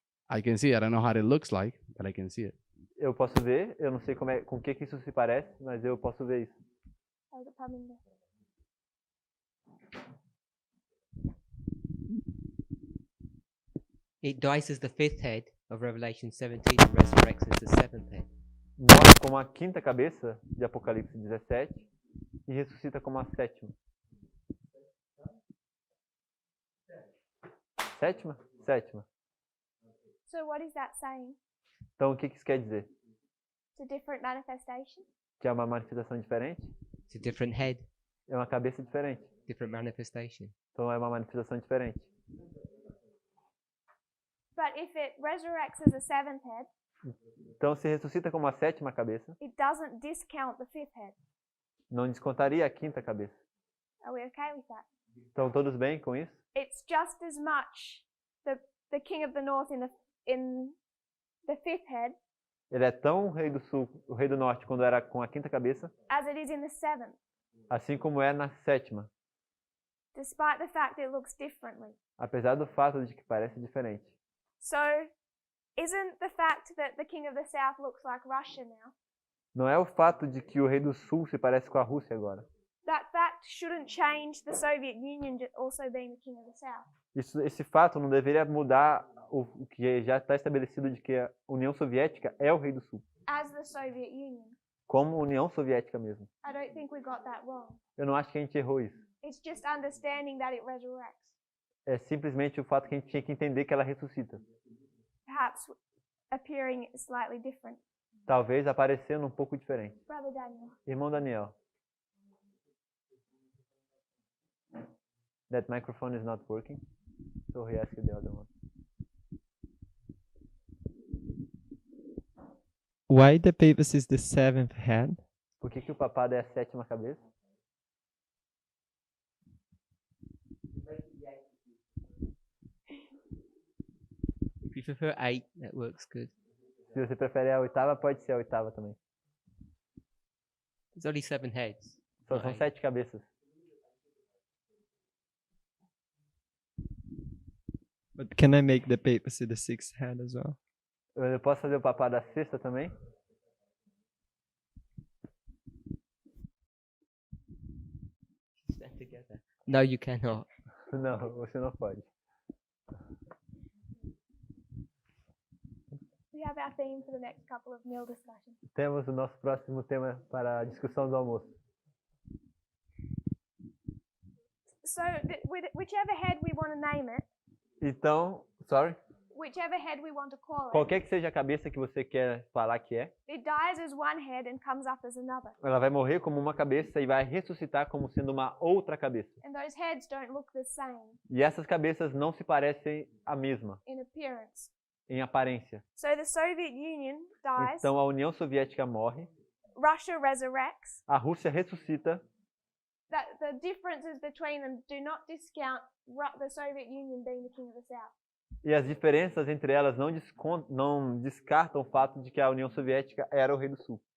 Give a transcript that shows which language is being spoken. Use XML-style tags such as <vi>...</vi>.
<en>I can see it. I don't know how it looks like, but I can see it.</en> <pt>Eu posso ver, eu não sei com que isso se parece, mas eu posso ver isso.</pt> <en>Oh, the Paminda. It dies as the fifth head of Revelation 17 and resurrects as the seventh head.</en> <pt>Morre como a quinta cabeça de Apocalipse 17 e ressuscita como a sétima. Sétima? Sétima.</pt> <en>So what is that saying?</en> <pt>Então o que isso quer dizer?</pt> <en>It's a different manifestation?</en> <pt>Que é uma manifestação diferente?</pt> <en>It's a different head,</en> <pt>É uma cabeça diferente.</pt> <en>different manifestation.</en> <pt>Então é uma manifestação diferente.</pt> <en>But if it resurrects as a seventh head,</en> <pt>Então se ressuscita como a sétima cabeça,</pt> <en>it doesn't discount the fifth head.</en> <pt>não descontaria a quinta cabeça.</pt> <en>Are we okay with that?</en> <pt>Estão todos bem com isso?</pt> <en>It's just as much the king of the north in the fifth head</en> <pt>Ele é tão o rei do sul, o rei do norte, quando era com a quinta cabeça,</pt> <en>as it is in the seventh,</en> <pt>assim como é na sétima,</pt> <en>despite the fact that it looks differently.</en> <pt>apesar do fato de que parece diferente.</pt> <en>So, isn't the fact that the king of the south looks like Russia now,</en> <pt>Não é o fato de que o rei do sul se parece com a Rússia agora.</pt> <en>that fact shouldn't change the Soviet Union also being the king of the south?</en> <pt>Esse fato não deveria mudar o que já está estabelecido de que a União Soviética é o rei do sul,</pt> <en>As the Soviet Union.</en> <pt>como União Soviética mesmo.</pt> <en>I don't think we got that wrong.</en> <pt>Eu não acho que a gente errou isso.</pt> <en>It's just understanding that it resurrects.</en> <pt>É simplesmente o fato que a gente tinha que entender que ela ressuscita.</pt> <en>Perhaps appearing slightly different.</en> <pt>Talvez aparecendo um pouco diferente.</pt> <en>Brother Daniel.</en> <pt>Irmão Daniel.</pt> <en>That microphone is not working. So he asked the other one. Why the papacy is the seventh head?</en> <pt>Por que o papado é a sétima cabeça?</pt> <en>If you prefer 8, that works good.</en> <pt>Se você prefere a oitava, pode ser a oitava também.</pt> <en>There's only 7 heads.</en> <pt>Só são</pt> <en>Right.</en> <pt>7 cabeças.</pt> <en>But can I make the papacy the sixth head as well?</en> <pt>Eu posso fazer o papado da sexta também?</pt> <en>Stand together. No, you cannot.</en> <pt>Não, você não pode.</pt> <en>We have our theme for the next couple of meal discussions.</en> <pt>Temos o nosso próximo tema para a discussão do almoço.</pt> <en>So, whichever head we want to name it,</en> <pt>Então,</pt> <en>whichever head we want to call it,</en> <pt>qualquer que seja a cabeça que você quer falar que é,</pt> <en>it dies as one head and comes up as another.</en> <pt>ela vai morrer como uma cabeça e vai ressuscitar como sendo uma outra cabeça.</pt> <en>And those heads don't look the same</en> <pt>E essas cabeças não se parecem a mesma</pt> <en>in appearance.</en> <pt>em aparência.</pt> <en>So the Soviet Union dies,</en> <pt>Então a União Soviética morre,</pt> <en>Russia resurrects.</en> <pt>a Rússia ressuscita.</pt> <en>That the differences between them do not discount the Soviet Union being the king of the south.</en> <pt>E as diferenças entre elas não descartam o fato de que a União Soviética era o rei do sul.</pt>